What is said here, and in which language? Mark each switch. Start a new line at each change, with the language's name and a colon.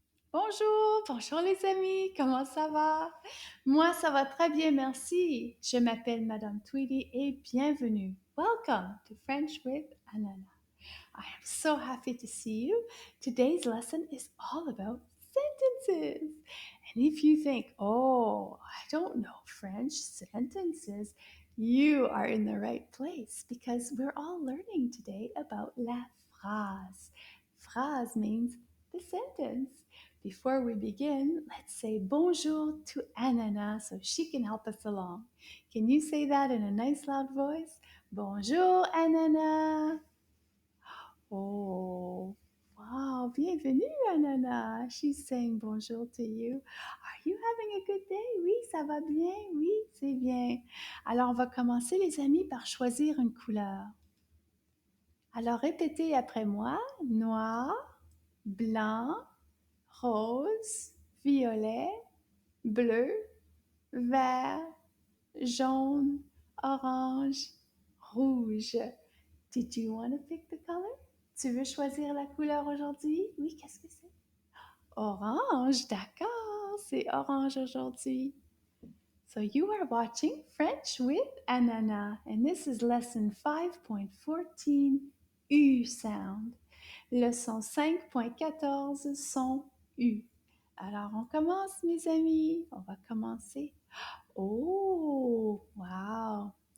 French: Bonjour, bonjour les amis, comment ça va? Moi, ça va très bien, merci. Je m'appelle Madame Tweedy et bienvenue.
English: Welcome to French with Ananas. I am so happy to see you. Today's lesson is all about sentences. And if you think, oh, I don't know French sentences, you are in the right place because we're all learning today about la phrase. Phrase means the sentence. Before we begin, let's say bonjour to Ananas so she can help us along. Can you say that in a nice loud voice?
French: Bonjour Ananas.
English: Oh, wow.
French: Bienvenue, Ananas.
English: She's saying bonjour to you. Are you having a good day?
French: Oui, ça va bien. Oui, c'est bien. Alors, on va commencer, les amis, par choisir une couleur. Alors, répétez après moi. Noir, blanc, rose, violet, bleu, vert, jaune, orange, rouge.
English: Did you want to pick the color?
French: Tu veux choisir la couleur aujourd'hui? Oui, qu'est-ce que c'est? Orange, d'accord, c'est orange aujourd'hui.
English: So you are watching French with Anana, and this is lesson 5.14, U sound.
French: Leçon 5.14, son U. Alors on commence, mes amis. On va commencer.
English: Oh, wow.